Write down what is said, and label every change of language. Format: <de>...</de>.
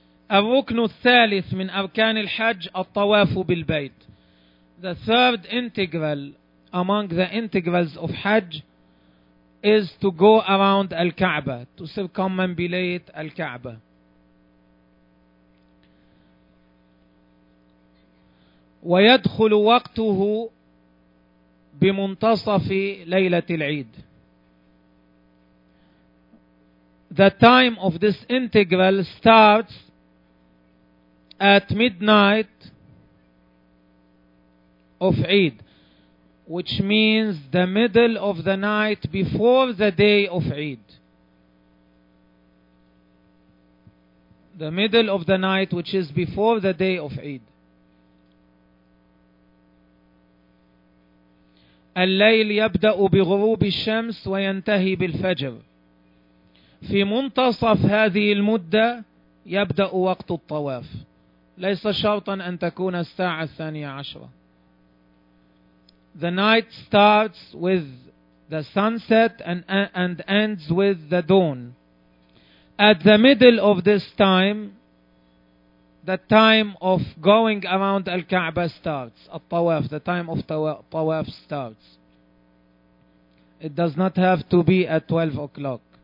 <ar>الركن الثالث من أركان الحج الطواف بالبيت.</ar> <en>The third integral among the integrals of Hajj is to go around Al-Kaaba, to circumambulate Al-Kaaba.</en> <ar>ويدخل وقته بمنتصف ليلة العيد.</ar> <en>The time of this integral starts at midnight of Eid, which means the middle of the night before the day of Eid. the middle of the night, which is before the day of Eid.</en> <ar>الليل يبدأ بغروب الشمس وينتهي بالفجر. في منتصف هذه المدة يبدأ وقت الطواف. ليس شرطا أن تكون الساعة الثانية عشرة.</ar> <en>The night starts with the sunset and ends with the dawn. At the middle of this time, the time of going around Al-Ka'bah starts. Al-Tawaf, the time of Tawaf starts. It does not have to be at 12 o'clock.</en>